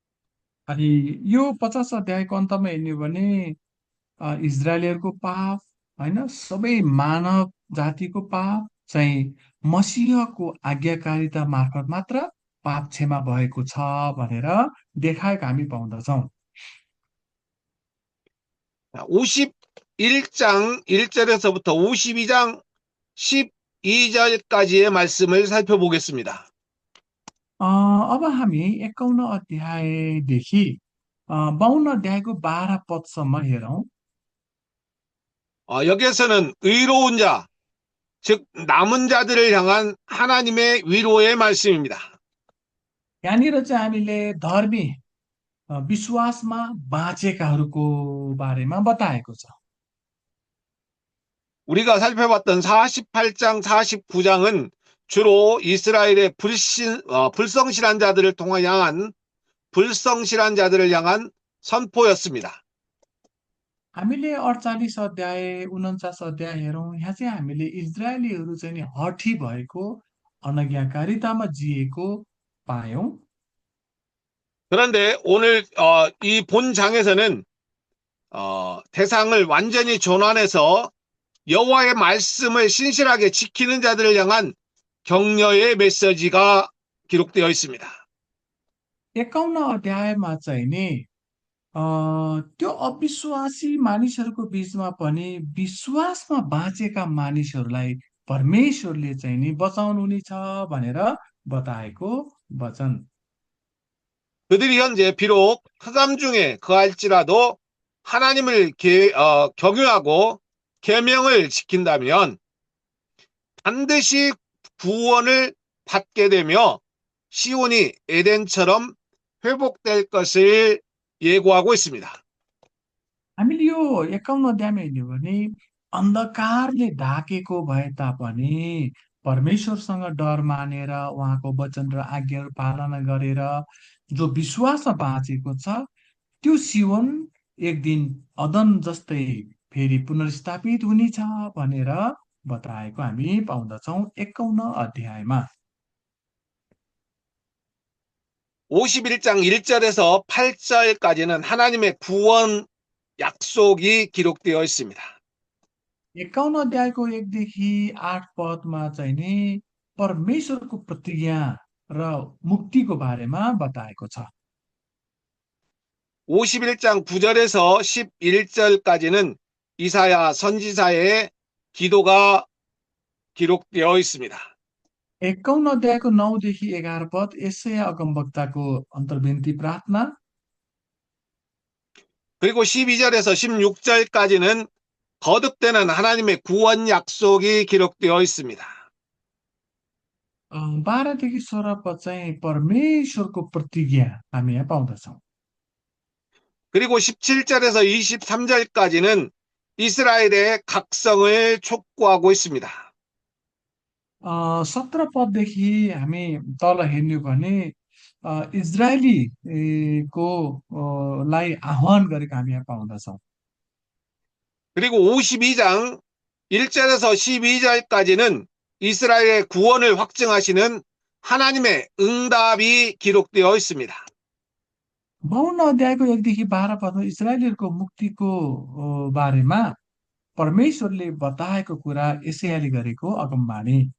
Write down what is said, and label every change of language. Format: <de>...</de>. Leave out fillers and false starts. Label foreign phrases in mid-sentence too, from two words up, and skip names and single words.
<ne>अनि यो 50 अध्यायको अन्तमा हेर्ने हो भने इजरायलीहरूको पाप होइन सबै मानव जातिको पाप चाहिँ मसीहको आज्ञाकारिता मार्फत मात्र पाप क्षमा भएको छ भनेर देखाएको हामी पाउँदछौँ।</ne> <ko>51장 1절에서부터 52장 12절까지의 말씀을 살펴보겠습니다.</ko> <ne>अब हामी 51 अध्यायदेखि 52 अध्यायको 12 पदसम्म हेरौँ।</ne> <ko>여기에서는 의로운 자, 즉 남은 자들을 향한 하나님의 위로의 말씀입니다.</ko> <ne>यहाँनिर चाहिँ हामीले धर्मी विश्वासमा बाँचेकाहरूको बारेमा बताएको छ।</ne> <ko>우리가 살펴봤던 48장, 49장은 주로 이스라엘의 불성실한 자들을 향한 선포였습니다.</ko> <ne>हामीले 48 अध्याय 49 अध्याय हेरौँ। यहाँ चाहिँ हामीले इजरायलीहरू चाहिँ नि हठी भएको अनज्ञाकारितामा जिएको पायौँ।</ne> <ko>그런데 오늘 이 본장에서는 대상을 완전히 전환해서 여호와의 말씀을 신실하게 지키는 자들을 향한 격려의 메시지가 기록되어 있습니다.</ko> <ne>51 अध्यायमा चाहिँ नि त्यो अविश्वासी मानिसहरूको बीचमा पनि विश्वासमा बाँचेका मानिसहरूलाई परमेश्वरले चाहिँ नि बचाउनुहुनेछ भनेर बताएको वचन।</ne> <ko>그들이 현재 비록 흑암 중에 거할지라도 하나님을 경유하고 계명을 지킨다면 반드시 구원을 받게 되며 시온이 에덴처럼 회복될 것을 예고하고 있습니다.</ko> <ne>हामीले यो 51 अध्यायमा हेर्ने हो भने अन्धकारले ढाकेको भए तापनि परमेश्वरसँग डर मानेर उहाँको वचन र आज्ञाहरू पालना गरेर जो विश्वासमा बाँचेको छ त्यो सियोन एक दिन अदन जस्तै फेरि पुनर्स्थापित हुनेछ भनेर बताएको हामी पाउँदछौँ 51 अध्यायमा।</ne> <ko>51장 1절에서 8절까지는 하나님의 구원 약속이 기록되어 있습니다.</ko> <ne>51 अध्यायको 1 देखि 8 पदमा चाहिँ नि परमेश्वरको प्रतिज्ञा र मुक्तिको बारेमा बताएको छ।</ne> <ko>51장 9절에서 11절까지는 이사야 선지자의 기도가 기록되어 있습니다.</ko> <ne>51 अध्यायको 9 देखि 11 पद यशाया अगमवक्ताको अन्तर्विन्ती प्रार्थना।</ne> <ko>그리고 12절에서 16절까지는 거듭되는 하나님의 구원 약속이 기록되어 있습니다.</ko> <ne>12 देखि 16 पद चाहिँ परमेश्वरको प्रतिज्ञा हामी यहाँ पाउँदछौँ।</ne> <ko>그리고 17절에서 23절까지는 이스라엘의 각성을 촉구하고 있습니다.</ko> <ne>17 पददेखि हामी तल हेर्ने हो भने इजरायलीको लाई आह्वान गरेको हामी यहाँ पाउँदछौँ।</ne> <ko>그리고 52장 1절에서 12절까지는 이스라엘의 구원을 확증하시는 하나님의 응답이 기록되어 있습니다.</ko> <ne>52 अध्यायको 1 देखि 12 पदमा इजरायलीहरूको मुक्तिको बारेमा परमेश्वरले बताएको कुरा यशायाले गरेको अगमबाणी।</ne>